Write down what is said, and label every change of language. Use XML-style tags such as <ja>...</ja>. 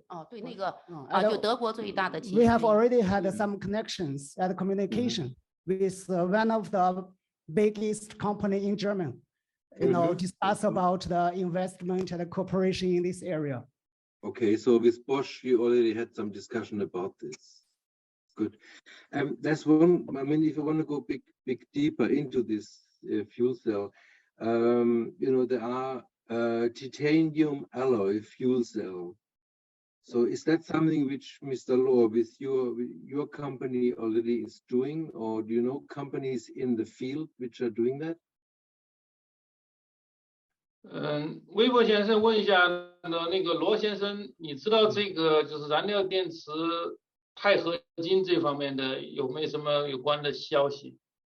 <zh>对，那个就德国最大的企业。</zh> <en>We have already had some connections and communication with one of the biggest company in Germany. Discuss about the investment and cooperation in this area. Okay, so with Bosch, you already had some discussion about this. Good. That's one. I mean, if you want to go big deeper into this fuel cell, there are titanium alloy fuel cell. So is that something which Mr. Law with your company already is doing, or do you know companies in the field which are doing that?</en> <zh>微博先生问一下那个罗先生，你知道这个就是燃料电池钛合金这方面的有没有什么有关的消息？</zh>